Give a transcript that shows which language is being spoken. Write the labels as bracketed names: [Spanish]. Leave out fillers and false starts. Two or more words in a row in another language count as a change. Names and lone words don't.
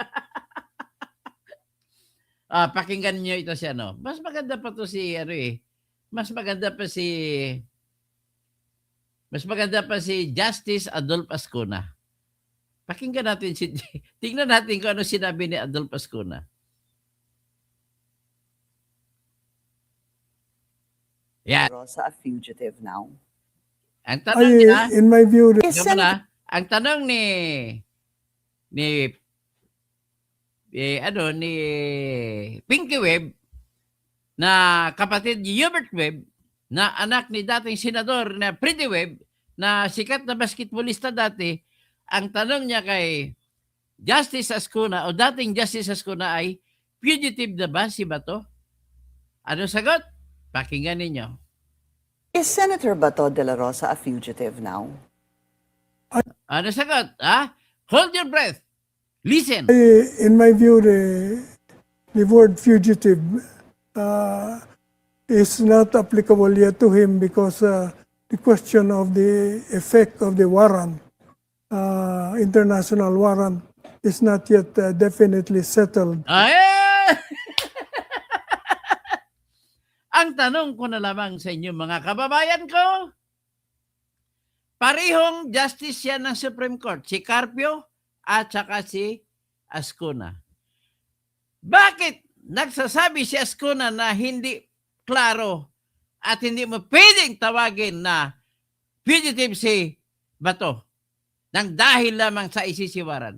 [Filipino] Pakinggan niyo ito si Mas maganda pa to si Mas maganda pa si Justice Adolph Ascuna. Pakinggan natin tingnan natin kung ano sinabi ni Adolph Ascuna. Yan. [English] Rosa a fugitive now. [Filipino] Ang tanong niya, [English] in my view, [Filipino] ang tanong ni Pinky Webb, na kapatid ni Hubert Webb, na anak ni dating senador na Pretty Webb, na sikat na basketballista dati, ang tanong niya kay Justice Ascuna o dating Justice Ascuna ay, fugitive na ba si Bato? Ano sagot? Pakinggan ninyo. [English] Is Senator Bato de la Rosa a fugitive now? [Filipino] Ano sagot? [English] Hold your breath. Listen. in my view, the word fugitive is not applicable yet to him because the question of the effect of the warrant, international warrant, is not yet definitely settled. [Filipino] Ang tanong ko na lamang sa inyo mga kababayan ko, parehong justice yan ng Supreme Court, si Carpio at saka si Ascuna. Bakit nagsasabi si Ascuna na hindi klaro at hindi mo pwedeng tawagin na fugitive si Bato nang dahil lamang sa isisiwaran?